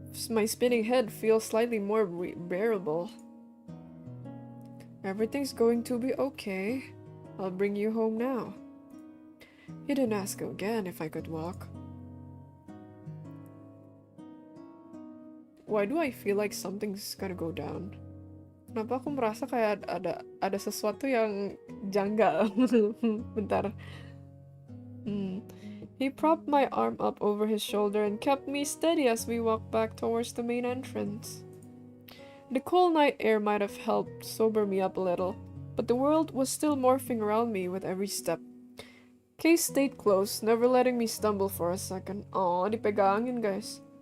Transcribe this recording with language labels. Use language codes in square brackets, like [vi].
[en] My spinning head feels slightly more bearable. Everything's going to be okay. I'll bring you home now. He didn't ask again if I could walk. Why do I feel like something's gonna go down? [id] Kenapa aku merasa kayak ada sesuatu yang janggal? Bentar. [en] He propped my arm up over his shoulder and kept me steady as we walked back towards the main entrance. The cold night air might have helped sober me up a little, but the world was still morphing around me with every step. Case stayed close, never letting me stumble for a second. [id] Aw, dipegangin guys.